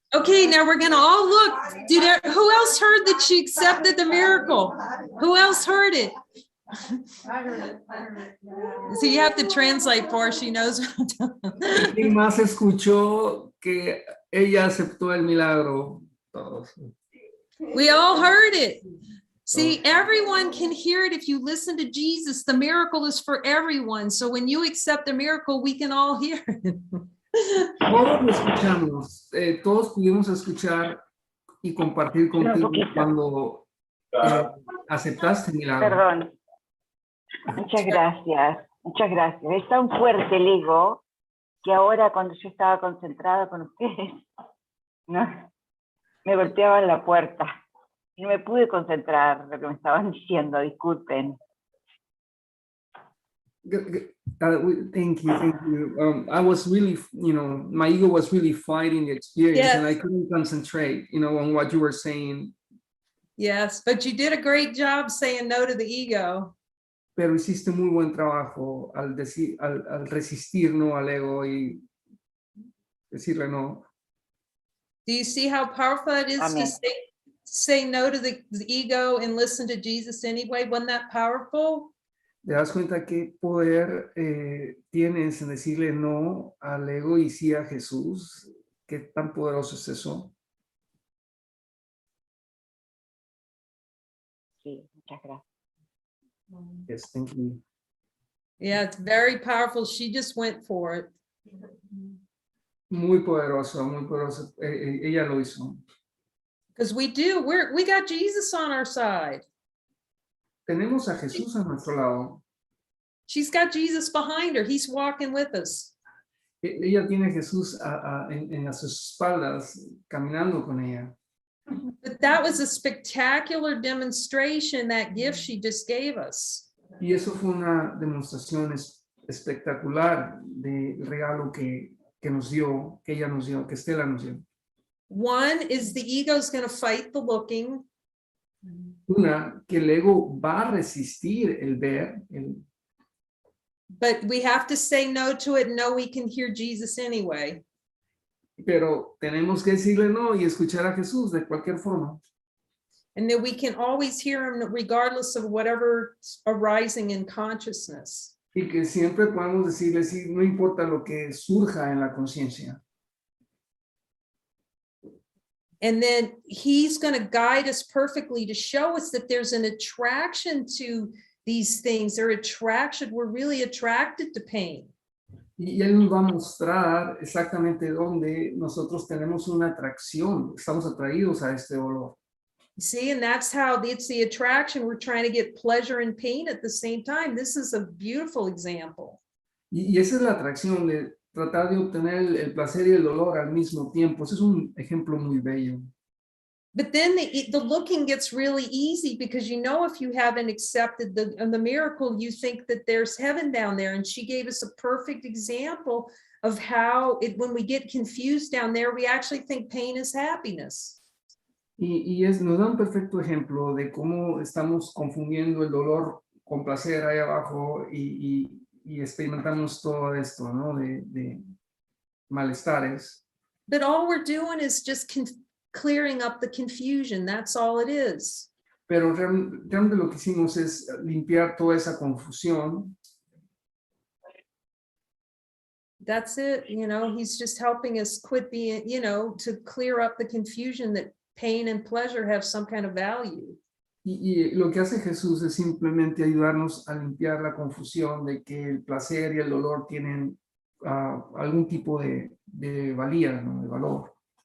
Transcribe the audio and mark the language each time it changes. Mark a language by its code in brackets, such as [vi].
[en] Okay, now we're gonna all look. Who else heard that she accepted the miracle? Who else heard it? I heard it, I heard it. Yeah. So you have to translate for her. She knows. [es] ¿Quién más escuchó que ella aceptó el milagro? Todos. [en] We all heard it. See, everyone can hear it if you listen to Jesus. The miracle is for everyone. So when you accept the miracle, we can all hear it. [es] Todos lo escuchamos, todos pudimos escuchar y compartir contigo cuando aceptaste el milagro. Perdón. Muchas gracias. Muchas gracias. Es tan fuerte el ego que ahora cuando yo estaba concentrada con ustedes, ¿no? Me golpeaban la puerta y no me pude concentrar lo que me estaban diciendo. Disculpen. [en] Thank you. I was really, my ego was really fighting the experience, Yes. and I couldn't concentrate, on what you were saying. Yes, but you did a great job saying no to the ego. [es] Pero hiciste muy buen trabajo al resistir, ¿no? Al ego y decirle no. [en] Do you see how powerful it is Amen. to say no to the ego and listen to Jesus anyway? Wasn't that powerful? [es] ¿Te das cuenta qué poder tienes en decirle no al ego y sí a Jesús? ¿Qué tan poderoso es eso? Sí, muchas gracias. [en] Yes, thank you. Yeah, it's very powerful. She just went for it. [es] Muy poderoso, muy poderoso. Ella lo hizo. [en] Because we got Jesus on our side. [es] Tenemos a Jesús a nuestro lado. [en] She's got Jesus behind her. He's walking with us. [es] Ella tiene a Jesús a sus espaldas, caminando con ella. [en] But that was a spectacular demonstration, that gift she just gave us. [es] Y eso fue una demostración espectacular del regalo que nos dio, que ella nos dio, que Estela nos dio. [en] One is the ego's going to fight the looking. [es] Una, que el ego va a resistir el ver, [en] But we have to say no to it. No, we can hear Jesus anyway. [es] pero tenemos que decirle no y escuchar a Jesús de cualquier forma. [en] And that we can always hear him regardless of whatever's arising in consciousness. [es] Y que siempre podemos decirle sí, no importa lo que surja en la conciencia. [en] And then he's going to guide us perfectly to show us that there's an attraction to these things. We're really attracted to pain. [es] Y él nos va a mostrar exactamente dónde nosotros tenemos una atracción, estamos atraídos a este dolor. [en] See, and that's how it's the attraction. We're trying to get pleasure and pain at the same time. This is a beautiful example. [es] Y esa es la atracción de tratar de obtener el placer y el dolor al mismo tiempo. Ese es un ejemplo muy bello. [en] But then the looking gets really easy because if you haven't accepted the miracle, you think that there's heaven down there. And she gave us a perfect example of how when we get confused down there, we actually think pain is happiness. [es] Nos da un perfecto ejemplo de cómo estamos confundiendo el dolor con placer ahí abajo y experimentamos todo esto, ¿no? De malestares. [en] But all we're doing is just clearing up the confusion. That's all it is. [es] Pero realmente lo que hicimos es limpiar toda esa confusión. [en] That's it. He's just helping us quit being, to clear up the confusion that pain and pleasure have some kind of value. [es] Y lo que hace Jesús es simplemente ayudarnos a limpiar la confusión de que el placer y el dolor tienen algún tipo de valía, ¿no? De valor.